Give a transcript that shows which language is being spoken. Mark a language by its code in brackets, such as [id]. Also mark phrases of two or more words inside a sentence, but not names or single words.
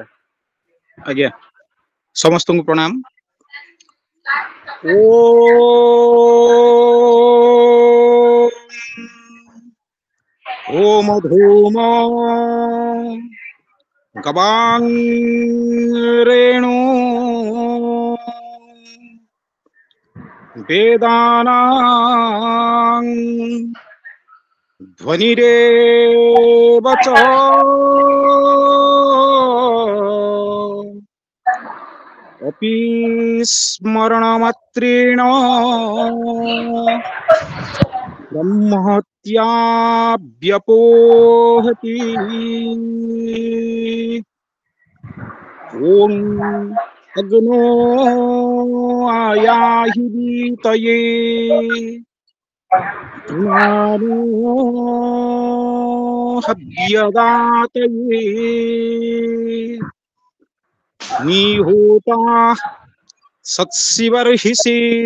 [or] ଆଜ୍ଞା, ସମସ୍ତଙ୍କୁ ପ୍ରଣାମ। [sa] ଓମ ଧୂମ ଗବାଂ ରେଣୁ ବେଦାନାଂ ଧ୍ୱନିରେବ ଚ अपि स्मरणमात्रेण ब्रह्महत्या व्यपोहति। ॐ अग्नो आयाहि वीतये धूमानो हव्यदातये निहोता सत्शिवर्हिषि।